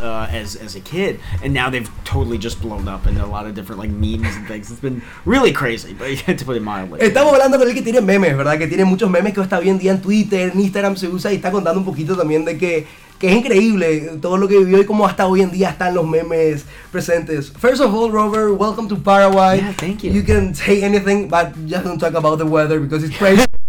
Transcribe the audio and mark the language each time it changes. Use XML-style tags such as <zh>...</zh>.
<en>As a kid, and now they've totally just blown up into a lot of different like memes and things. It's been really crazy, but you have to put it mildly.</en> <es>Estamos hablando con el que tiene memes, ¿verdad? Que tiene muchos memes que está hoy en día en Twitter, en Instagram se usa y está contando un poquito también de que es increíble todo lo que vivió y cómo hasta hoy en día están los memes presentes.</es> <en>First of all, Robert, welcome to Paraguay. Yeah, thank you. You can say anything, but just don't talk about the weather because it's crazy.</en>